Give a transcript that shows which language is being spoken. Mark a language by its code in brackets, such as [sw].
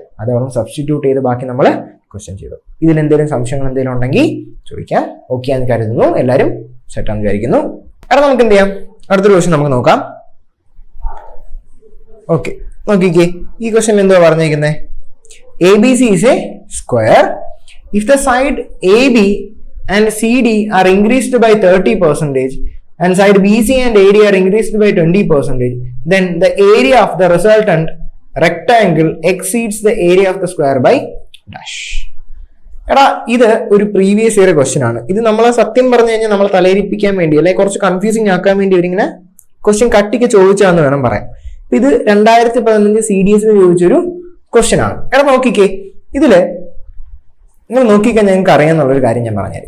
[ml] അതവിടെ സബ്സ്റ്റിറ്റ്യൂട്ട് ചെയ്ത് ബാക്കി നമ്മൾ ക്വസ്റ്റ്യൻ ചെയ്തു. ഇതിൽ എന്തെങ്കിലും സംശയങ്ങൾ എന്തെങ്കിലും ഉണ്ടെങ്കിൽ ചോദിക്കാം. ഓക്കെ എന്ന് കരുതുന്നു, എല്ലാവരും സെറ്റാന്ന് വിചാരിക്കുന്നു. അവിടെ നമുക്ക് എന്ത് ചെയ്യാം, അടുത്തൊരു ക്വസ്റ്റ്യൻ നമുക്ക് നോക്കാം. ഓക്കെ, നോക്കിക്കേ, ഈ ക്വസ്റ്റ്യൻ എന്തുവാ പറഞ്ഞിരിക്കുന്നത്. [en] ABC is a square. If the side AB and CD are increased by 30% and side BC and AD are increased by 20%, then the area of the resultant rectangle exceeds the area of the square by dash. [ml] എടാ, ഇത് ഒരു previous year question ആണ്. ഇത് നമ്മളെ സത്യം പറഞ്ഞു കഴിഞ്ഞാൽ നമ്മളെ തലയിരിപ്പിക്കാൻ വേണ്ടി അല്ലെങ്കിൽ കുറച്ച് കൺഫ്യൂസിങ് ആക്കാൻ വേണ്ടി ഇവരിങ്ങനെ ക്വസ്റ്റ്യൻ കട്ടിക്ക് ചോദിച്ചാന്ന് വേണം പറയാം. ഇത് 2015 CDS ചോദിച്ചൊരു ക്വസ്റ്റ്യൻ ആണ്. എടാ നോക്കിക്കേ, ഇതില് നിങ്ങൾ നോക്കിക്കാൻ ഞങ്ങൾക്ക് അറിയാന്നുള്ളൊരു കാര്യം ഞാൻ പറഞ്ഞുതരാം.